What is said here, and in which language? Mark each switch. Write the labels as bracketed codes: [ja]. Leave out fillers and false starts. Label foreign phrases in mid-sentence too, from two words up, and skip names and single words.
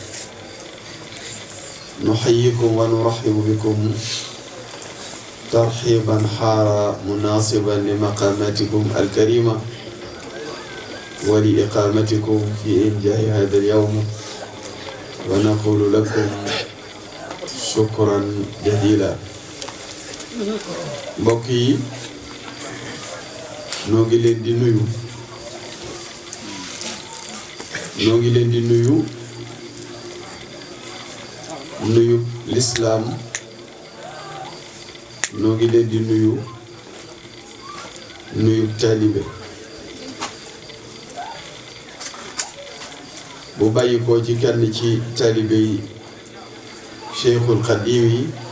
[ar] نحييكم ونرحب بكم ترحيبا حار مناسبا لمقاماتكم الكريمة ولإقامتكم في إنجاح هذا اليوم، ونقول لكم شكرا جزيلا. [wo] mbokk yi noo ngi leen di nuyu nuyu lislaam, noo ngi leen di nuyu taalibe bu bàyyi ko ci kenn ci taalibe yi Cheikhul Xadim yi